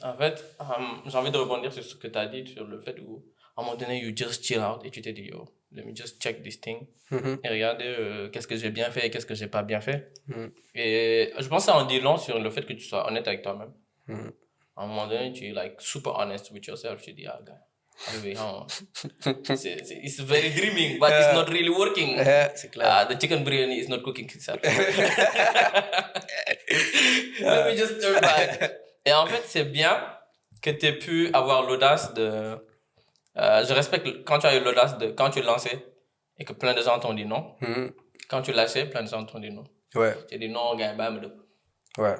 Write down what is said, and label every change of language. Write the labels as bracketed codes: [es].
[fr] En fait, j'ai envie de rebondir sur ce que tu as dit, sur le fait où, à un moment donné, [en] you just chill out [fr] et tu t'es dit, [en] yo, let me just check this thing. [fr] Et regarder qu'est-ce que j'ai bien fait et qu'est-ce que j'ai pas bien fait. Et je pense que ça en dit long sur le fait que tu sois honnête avec toi-même. À un moment donné, tu es [en] like super honest with yourself. [fr] Tu dis, ah, gars, [en] it's very dreaming, but it's not really working. [fr] C'est clair. [en] The chicken biryani is not cooking itself. Let me just turn back. [fr] Et en fait, c'est bien que tu aies pu avoir l'audace de... je respecte quand tu as eu l'audace de... Quand tu lançais et que plein de gens t'ont dit non. Quand tu lâchais, plein de gens t'ont dit non. Ouais. Tu as dit non, gars, bah, ouais.